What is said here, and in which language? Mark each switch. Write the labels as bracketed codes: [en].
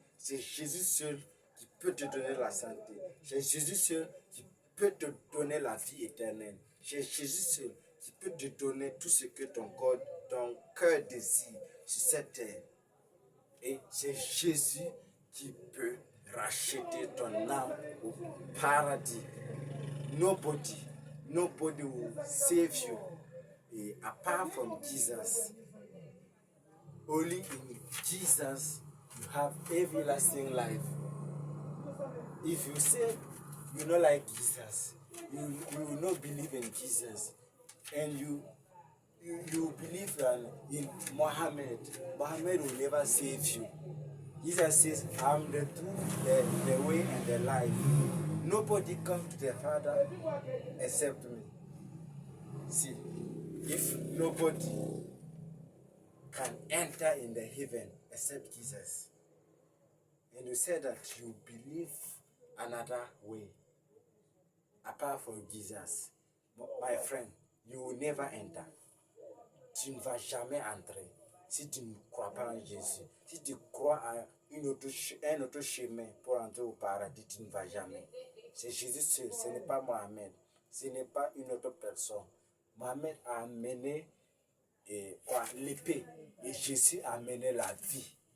[fr] C'est Jésus seul qui peut te donner la santé. C'est Jésus seul qui peut te donner la vie éternelle. C'est Jésus seul qui peut te donner tout ce que ton cœur désire sur cette terre. Et c'est Jésus qui peut racheter ton âme au paradis. [en] Nobody will save you apart from Jesus. Only in Jesus you have everlasting life. If you say you don't like Jesus, you will not believe in Jesus, and you believe in Muhammad will never save you. Jesus says, I'm the truth, the way, and the life. Nobody comes to the Father except me. See, if nobody can enter in the heaven except Jesus, and you say that you believe another way apart from Jesus, my friend, you will never enter. [fr] Tu ne vas jamais entrer si tu ne crois pas en Jésus. Si tu crois à un autre chemin pour entrer au paradis, tu ne vas jamais. C'est Jésus seul, ce n'est pas Mohamed, ce n'est pas une autre personne. Mohamed a amené l'épée et Jésus a amené la vie.